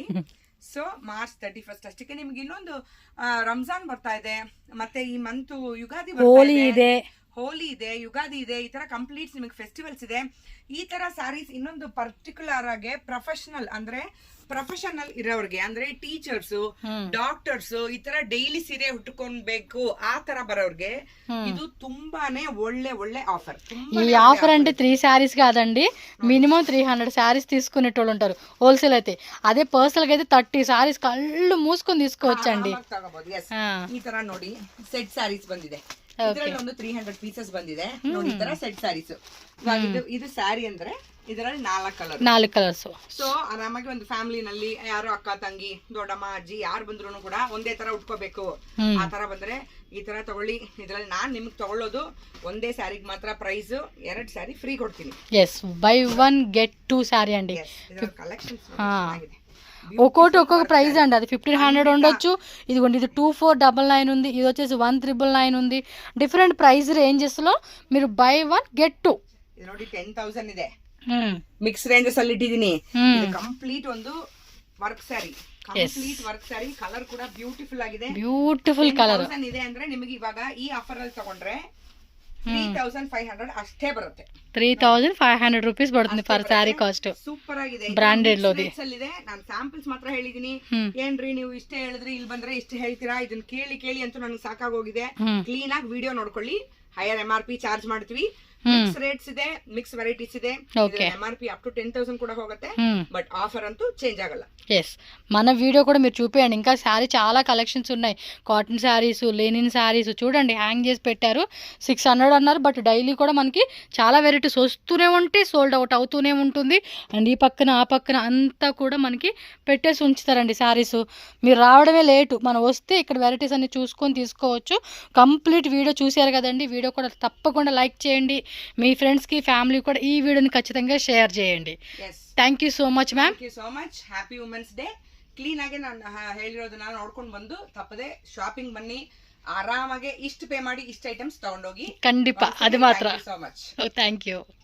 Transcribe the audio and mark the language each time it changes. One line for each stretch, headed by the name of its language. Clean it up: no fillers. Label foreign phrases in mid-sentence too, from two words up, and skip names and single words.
Kannada: ಸೊ ಮಾರ್ಚ್ 31 ಅಷ್ಟಕ್ಕೆ ನಿಮ್ಗೆ ಇನ್ನೊಂದು ರಂಜಾನ್ ಬರ್ತಾ ಇದೆ, ಮತ್ತೆ ಈ ಮಂತ್ ಯುಗಾದಿ ಹೋಲಿ ಇದೆ, ಯುಗಾದಿ ಇದೆ. ಈ ತರ ಕಂಪ್ಲೀಟ್ ನಿಮಗೆ ಫೆಸ್ಟಿವಲ್ಸ್ ಇದೆ. ಈ ತರ ಸ್ಯಾರೀಸ್ ಇನ್ನೊಂದು ಪರ್ಟಿಕ್ಯುಲರ್ ಆಗಿ ಪ್ರೊಫೆಷನಲ್ ಇರೋರ್ಗೆ ಅಂದ್ರೆ ಟೀಚರ್ಸ್, ಡಾಕ್ಟರ್ಸ್, ಈ ತರ ಡೈಲಿ ಸೀರೆ ಉಟ್ಕೊಳ್ಬೇಕು ಆ ತರ ಬರೋರ್ಗೆ ಇದು ತುಂಬಾನೇ ಒಳ್ಳೆ ఆఫర్.
Telugu: ఈ ఆఫర్ అంటే 3 శారీస్ కాదండి, మినిమం 300 శారీస్ తీసుకునేటోళ్ళు ఉంటారు హోల్సేల్ అయితే. అదే పర్సనల్ గా అయితే 30 శారీస్ కళ్ళు మూసుకొని తీసుకోవచ్చండి.
Kannada: ಈ ತರ ನೋಡಿ
English: set sarees
Kannada: ಬಂದಿದೆ. ಇದರಲ್ಲಿ ಒಂದು 300 ಪೀಸಸ್ ಬಂದಿದೆ ನೋಡಿ. ಈ ತರ
English: set sarees.
Kannada: ಇದು ಸ್ಯಾರಿ ಅಂದ್ರೆ ಇದರಲ್ಲಿ 4 ಕಲರ್ಸ್. ಸೊ ಆರಾಮಾಗಿ ಒಂದು ಫ್ಯಾಮಿಲಿನಲ್ಲಿ ಯಾರು ಅಕ್ಕ ತಂಗಿ ದೊಡ್ಡಮ್ಮ ಅಜ್ಜಿ ಯಾರು ಬಂದ್ರು ಕೂಡ ಒಂದೇ ತರ ಉಟ್ಕೋಬೇಕು ಆ ತರ ಬಂದ್ರೆ ಈ ತರ ತಗೊಳ್ಳಿ. ಇದ್ರಲ್ಲಿ ನಾನ್ ನಿಮ್ಗೆ ತಗೊಳ್ಳೋದು ಒಂದೇ ಸ್ಯಾರಿಗೆ ಮಾತ್ರ ಪ್ರೈಸ್, 2
English: saree free
Kannada: ಕೊಡ್ತೀನಿ.
English: buy 1 get 2 saree అండి.
Telugu: కలెక్షన్స్ ఒక్కొక్క ప్రైస్ అండి. అది 1500 ఉండొచ్చు. ఇదిగోండి ఇది 2499 ఉంది, ఇది వచ్చేసి 1999 ఉంది.
English: different price ranges
Telugu: లో మీరు
English: buy 1 get 2.
Kannada: ಇದು ನೋಡಿ 10,000 ಇದೆ.
English: mix ranges
Kannada: ಅಲ್ಲಿ ಇಟ್ಟಿದೀನಿ. ಕಂಪ್ಲೀಟ್ ಒಂದು
English: work saree,
Kannada: ಕಲರ್ ಕೂಡ ಬ್ಯೂಟಿಫುಲ್ ಆಗಿದೆ.
English: beautiful colour
Kannada: ಇದೆ ಅಂದ್ರೆ ನಿಮಗೆ ಇವಾಗ ಈ ಆಫರ್ ಅಲ್ಲಿ ತಗೊಂಡ್ರೆ 3500 ಅಷ್ಟೇ ಬರುತ್ತೆ. 3500 ರೂಪೀಸ್ ಬರುತ್ತೆ
English: per saree cost.
Kannada: ಸೂಪರ್ ಆಗಿದೆ, ಬ್ರಾಂಡೆಡ್ ಲೋದಿ ಇದೆ. ನಾನು ಸ್ಯಾಂಪಲ್ಸ್ ಮಾತ್ರ ಹೇಳಿದೀನಿ. ಏನ್ರಿ ನೀವು ಇಷ್ಟೇ ಹೇಳಿದ್ರಿ, ಇಲ್ಲಿ ಬಂದ್ರೆ ಇಷ್ಟೇ ಹೇಳ್ತೀರಾ, ಇದನ್ನ ಕೇಳಿ ಅಂತೂ ನನಗೆ ಸಾಕಾಗೋಗಿದೆ. ಕ್ಲೀನ್ ಆಗಿ ವಿಡಿಯೋ ನೋಡ್ಕೊಳ್ಳಿ.
English: higher MRP charge
Kannada: ಮಾಡ್ತೀವಿ.
English: mix rates
Kannada: ಇದೆ,
English: mix varieties
Kannada: ಇದೆ.
Telugu: MRP
English: up to
Telugu: 10,000 కూడా ಹೋಗುತ್ತೆ. బట్ ఆఫర్ అంటూ చేంజ్ ಆಗಲ್ಲ. మన వీడియో కూడా మీరు చూపేయండి. ఇంకా శారీ చాలా కలెక్షన్స్ ఉన్నాయి.
English: cotton sarees, linen sarees
Telugu: చూడండి హ్యాంగ్ చేసి పెట్టారు. 600 అన్నారు. బట్ డైలీ కూడా మనకి చాలా వెరైటీస్ వస్తూనే ఉంటాయి,
English: sold out
Telugu: అవుతూనే ఉంటుంది. అండ్ ఈ పక్కన ఆ పక్కన అంతా కూడా మనకి పెట్టేసి ఉంచుతారండి శారీస్. మీరు రావడమే లేటు, మనం వస్తే ఇక్కడ వెరైటీస్ అన్ని చూసుకొని తీసుకోవచ్చు.
English: complete video
Telugu: చూసారు కదండి. వీడియో కూడా తప్పకుండా లైక్ చేయండి. మీ ఫ్రెండ్స్కి ఫ్యామిలీ కూడా ఈ వీడియోని ఖచ్చితంగా షేర్ చేయండి.
English: thank you so much ma'am. thank you so much. happy women's day.
Kannada: ಕ್ಲೀನ್ ಆಗಿ ನಾನು ಹೇಳಿರೋದನ್ನ ನೋಡ್ಕೊಂಡು ಬಂದು ತಪ್ಪದೆ ಶಾಪಿಂಗ್ ಬನ್ನಿ. ಆರಾಮಾಗಿ ಇಷ್ಟು ಪೇ ಮಾಡಿ ಇಷ್ಟು ಐಟಮ್ಸ್ ತಗೊಂಡೋಗಿ. ಖಂಡಿತ ಅದು ಮಾತ್ರ.
English: so much. thank you.